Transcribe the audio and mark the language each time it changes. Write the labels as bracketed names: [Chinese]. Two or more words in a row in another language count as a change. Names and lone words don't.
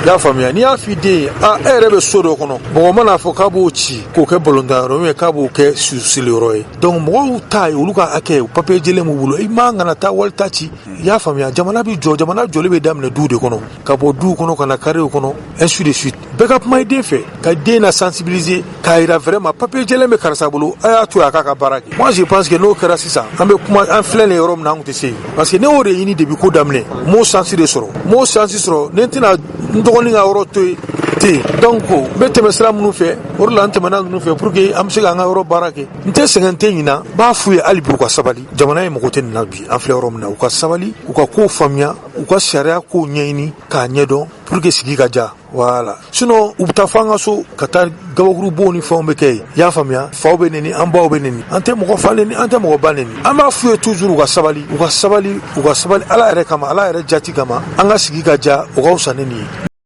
[Bambara] y'a faamuya n'i y'a f'i den ye e yɛrɛ bɛ so dɔ kɔnɔ mɔgɔ mana fɔ k'a b'o ci k'o kɛ balontan yɔrɔ ou k'a b'o kɛ susili yɔrɔ ye donc mɔgɔw ta ye olu ka hakɛ papier jɛlen b'u bolo i man kana taa wali ta ci i y'a faamuya jamana bɛ jɔ jamana jɔli bɛ daminɛ duw de kɔnɔ ka bɔ duw kɔnɔ ka na carrew kɔnɔ [French] ainsi de [Bambara] suite bɛɛ ka kuma i den fɛ ka den na sensibiliser k'a yira vraiment papier jɛlen bɛ karisa bolo a y'a to a k'a ka baara kɛ [French] moi je pense que [Bambara] n'o kɛra sisan an bɛ kuma an filɛ nin yɔrɔ min na an tun tɛ se yen [French] parce que [Bambara] ne y'o de ɲini depuis ko daminɛ n m'o chance de sɔrɔ n m'o chance sɔrɔ ne tɛna n dɔgɔnin ka yɔrɔ to yen ten donc n bɛ tɛmɛ sira minnu fɛ o de la n tɛmɛna ninnu fɛ [French] pour que [Bambara] an bɛ se k'an ka yɔrɔ baara kɛ n tɛ sɛgɛn n tɛ ɲina n b'a f'u ye hali bi u ka sabali jamana ye mago tɛ nin na bi an filɛ yɔrɔ min na u ka sabali u ka kow faamuya u ka sariya kow ɲɛɲini k'a ɲɛdɔn [French] pour que [Bambara] sigi ka diya voilà sinon u bɛ taa fɔ an ka so ka taa gabakurubow ni fɛnw bɛ kɛ yen i y'a faamuya faw bɛ neni an baw bɛ neni an tɛ mɔgɔ fa neni an tɛ mɔgɔ ba neni an b'a f'u ye toujours u ka sabali u ka sabali u ka sabali ala yɛrɛ kama ala yɛrɛ jati kama an ka sigi ka diya o ka fisa ne nin ye.